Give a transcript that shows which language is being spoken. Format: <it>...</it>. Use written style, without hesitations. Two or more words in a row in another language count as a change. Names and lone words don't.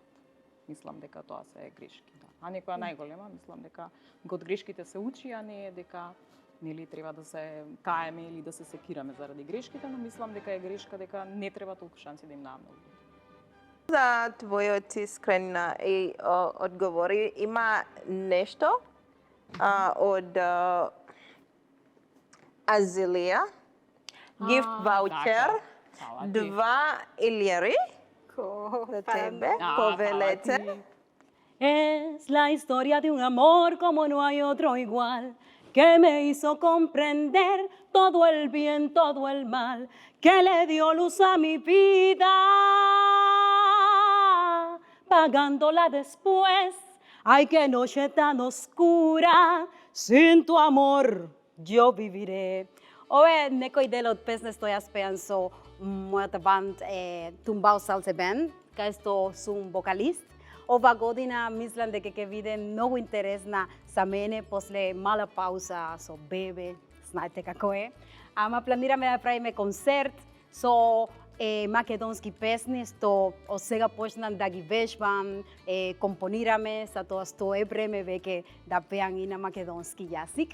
<mk>Мислам дека тоа се грешки, да. А некоја најголема, мислам дека од грешките се учи, а не е дека нели треба да се каеме или да се секираме заради грешките, но мислам дека е грешка дека не треба толку шанси да им даваме на луѓето. За твојот искрен и одговори, има нешто од Азилија,</mk> <en>gift voucher,</en> <mk>Фала ти. 2 илјари за тебе, повелете.</mk> <es>Es la historia de un amor como no hay otro igual, que me hizo comprender todo el bien, todo el mal, que le dio luz a mi vida, pagándola después. Ay, qué noche tan oscura, sin tu amor yo viviré.</es> <mk>Ove некој дел од песна што јас пеам со мојата банд е Tumbao Salsa Band, кај што сум вокалист. Ова година мислам дека ќе биде многу интересна за мене после мала пауза со бебе, знаете како е. Ама планираме да правиме концерт со македонски песни што од сега почнам да ги вежбам, компонираме, за тоа што е време веќе да пеам и на македонски јазик.</mk>